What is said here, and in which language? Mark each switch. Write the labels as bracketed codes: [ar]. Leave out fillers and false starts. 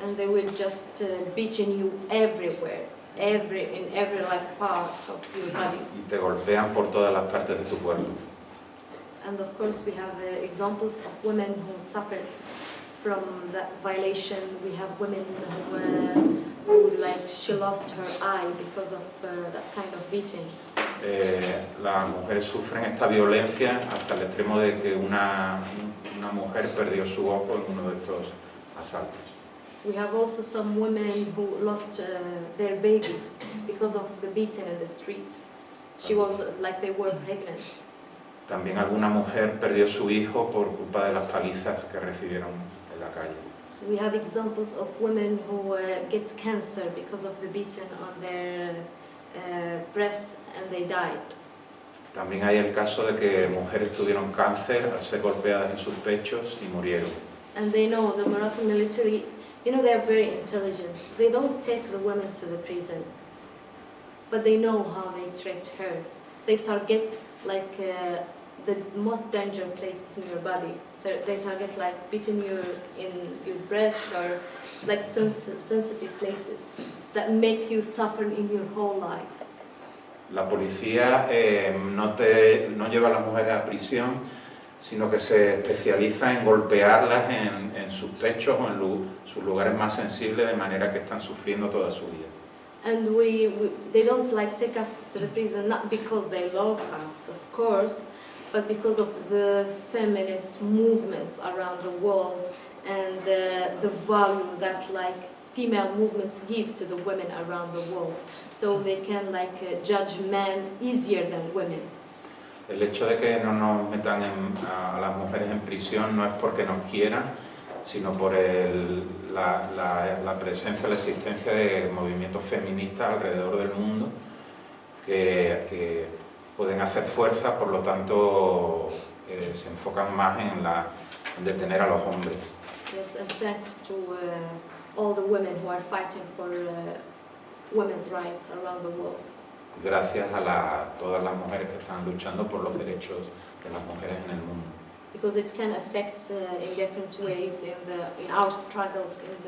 [en] And they will just beating you everywhere, in every like part of your bodies. [es] Y te golpean por todas las partes de tu cuerpo. [en] And of course we have examples of women who suffered from that violation. We have women who like she lost her eye because of that kind of beating. [es] Las mujeres sufren esta violencia hasta el extremo de que una mujer perdió su ojo en uno de estos asaltos. [en] We have also some women who lost their babies because of the beating in the streets. She was like they were pregnant. [es] También alguna mujer perdió su hijo por culpa de las palizas que recibieron en la calle. [en] We have examples of women who get cancer because of the beating on their breasts and they died. [es] También hay el caso de que mujeres tuvieron cáncer al ser golpeadas en sus pechos y murieron. [en] And they know the Moroccan military, you know, they are very intelligent. They don't take the women to the prison, but they know how they treat her. They target like the most dangerous places in your body. They target like beating you in your breast or like sensitive places that make you suffer in your whole life. [es] La policía no lleva a las mujeres a prisión, sino que se especializa en golpearlas en sus pechos o en sus lugares más sensibles, de manera que están sufriendo toda su vida. [en] And they don't like take us to the prison, not because they love us, of course, but because of the feminist movements around the world and the value that like female movements give to the women around the world, so they can like judge men easier than women. [es] El hecho de que no nos metan a las mujeres en prisión no es porque nos quieran, sino por la presencia, la existencia de movimientos feministas alrededor del mundo que pueden hacer fuerza, por lo tanto se enfocan más en detener a los hombres. [en] Yes, and thanks to all the women who are fighting for women's rights around the world. [es] Gracias a todas las mujeres que están luchando por los derechos de las mujeres en el mundo. [en] Because it can affect in different ways in our struggles